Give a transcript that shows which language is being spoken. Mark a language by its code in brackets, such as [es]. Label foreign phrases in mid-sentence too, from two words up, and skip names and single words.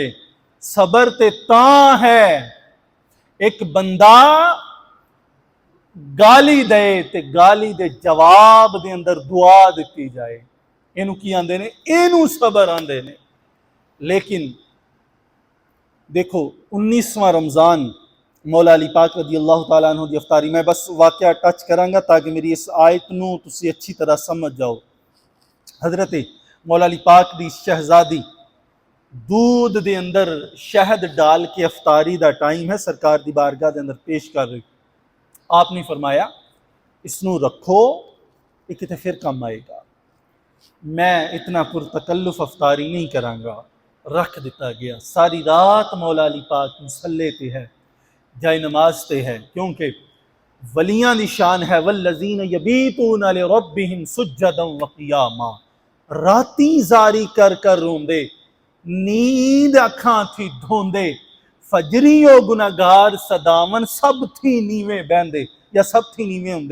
[pa] ਸਬਰ ਤੇ ਤਾਂ ਹੈ ਇਕ ਬੰਦਾ ਗਾਲ੍ਹੀ ਦੇ ਤੇ ਗਾਲ੍ਹੀ ਦੇ ਜਵਾਬ ਦੇ ਅੰਦਰ ਦੁਆ ਦੀ ਜਾਏ, ਇਨੂੰ ਕੀ ਆਂਹਦੇ ਨੇ, ਇਨੂੰ ਸਬਰ ਆਂਹਦੇ ਨੇ। ਲੇਕਿਨ ਦੇਖੋ 19ਵਾਂ ਰਮਜ਼ਾਨ, ਮੌਲਾ ਅਲੀ ਪਾਕ [ar] رضي الله تعالى عنه [pa] ਦੀ ਅਫ਼ਤਾਰੀ, ਮੈਂ ਬਸ ਵਾਕਿਆ ਟੱਚ ਕਰਾਂਗਾ ਤਾਕਿ ਮੇਰੀ ਇਸ ਆਇਤ ਨੂੰ ਤੁਸੀਂ ਅੱਛੀ ਤਰ੍ਹਾਂ ਸਮਝ ਜਾਓ। ਹਜ਼ਰਤ ਮੌਲਾ ਅਲੀ ਪਾਕ ਦੀ ਸ਼ਹਿਜ਼ਾਦੀ ਦੁੱਧ ਦੇ ਅੰਦਰ ਸ਼ਹਿਦ ਡਾਲ ਕੇ ਅਫ਼ਤਾਰੀ ਦਾ ਟਾਈਮ ਹੈ, ਸਰਕਾਰ ਦੀ ਬਾਰਗਾਹ ਦੇ ਅੰਦਰ ਪੇਸ਼ ਕਰ ਰਹੀ। ਆਪਨੇ ਫ਼ਰਮਾਇਆ ਇਸਨੂੰ ਰੱਖੋ, ਇਹ ਕਿਤੇ ਫਿਰ ਕੰਮ ਆਏਗਾ, ਮੈਂ ਇਤਨਾ ਪੁਰਤਕੱਲੁਫ਼ ਅਫ਼ਤਾਰੀ ਨਹੀਂ ਕਰਾਂਗਾ। ਰੱਖ ਦਿੱਤਾ ਗਿਆ। ਸਾਰੀ ਰਾਤ ਮੌਲਾ ਅਲੀ ਪਾਕ ਮੁਸੱਲੇ ਪੇ ਹੈ, ਜਾਏ ਨਮਾਜ਼ ਪੇ ਹੈ, ਕਿਉਂਕਿ ਵਲੀਆਂ ਦੀ ਸ਼ਾਨ ਹੈ [ar] والذين يبيتون لربهم سجدا وقياما, [pa] ਰਾਤੀਂ ਜ਼ਾਰੀ ਕਰ ਕਰ ਰੋਂਦੇ, ਨੀਂਦ ਅੱਖਾਂ ਥੀਂ ਧੋਂਦੇ, ਫ਼ਜਰੀਂ ਗੁਨਾਹਗਾਰ ਸਦਾਵਣ ਸਭ ਥੀਂ ਨੀਵੇਂ ਬਹਿੰਦੇ, ਯਾ ਸਭ ਥੀਂ ਨੀਵੇਂ ਹੋਂਦੇ।